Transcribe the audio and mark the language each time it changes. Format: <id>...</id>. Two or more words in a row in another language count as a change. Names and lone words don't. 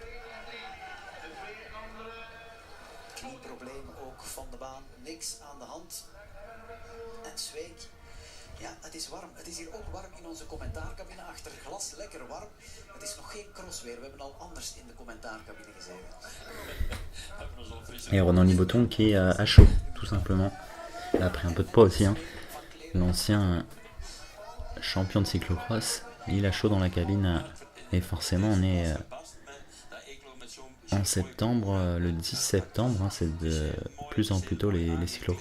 <nl>Knieproblemen ook van de baan, niks aan de hand. En Zweek, ja, het is warm. Het is hier ook warm in onze commentaarcabine achter glas, lekker warm. Het is nog geen crossweer, we hebben al anders in de commentaarcabine gezeten.</nl> <fr>Et Ronan Liboton qui est à chaud, tout simplement. Il a pris un peu de poids aussi, hein. L'ancien champion de cyclocross, il a chaud dans la cabine. Et forcément, on est en septembre, le 10 septembre, hein, c'est de plus en plus tôt les cyclocross.</fr>